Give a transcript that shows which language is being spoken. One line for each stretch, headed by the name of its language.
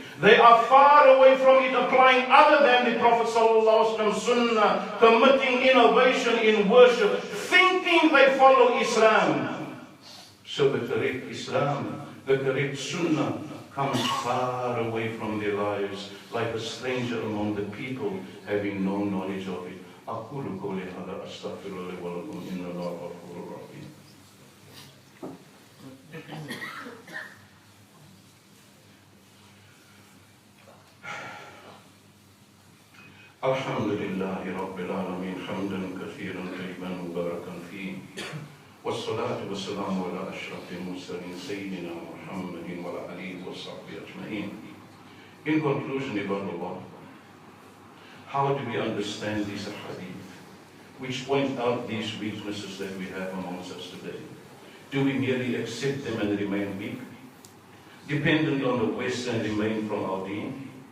English: They are far away from it, applying other than the Prophet ﷺ Sunnah, committing innovation in worship, thinking they follow Islam. So the correct Islam, the correct Sunnah, comes far away from their lives, like a stranger among the people, having no knowledge of it.
Arabic: أقول قولي هذا أستغفر الله ولكم إن الله غفور رحيم. الحمد لله رب العالمين حمدا كثيرا طيبا مباركا فيه والصلاة والسلام على أشرف المرسلين سيدنا محمد وعلى آله وصحبه أجمعين.
English: In conclusion, about Allah, how do we understand these hadith which point out these weaknesses that we have amongst us today? Do we merely accept them and remain weak, dependent on the West and remain from our deen?